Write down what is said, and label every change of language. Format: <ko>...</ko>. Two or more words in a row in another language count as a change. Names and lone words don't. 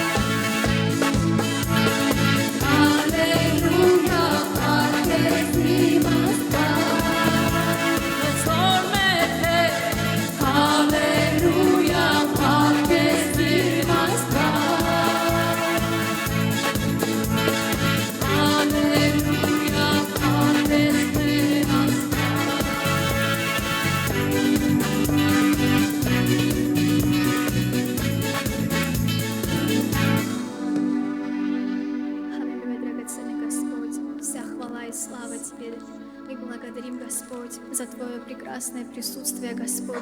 <hy>Ալելույա, փառք քեզ իմ Աստված, Քեզ մեր Տեր, Ալելույա, փառք քեզ իմ Աստված, Ալելույա, փառք քեզ մեր</hy> <ru>Аллилуйя, драгоценный Господь, вся хвала и слава Тебе. Мы благодарим, Господь, за Твое прекрасное присутствие, Господь.</ru>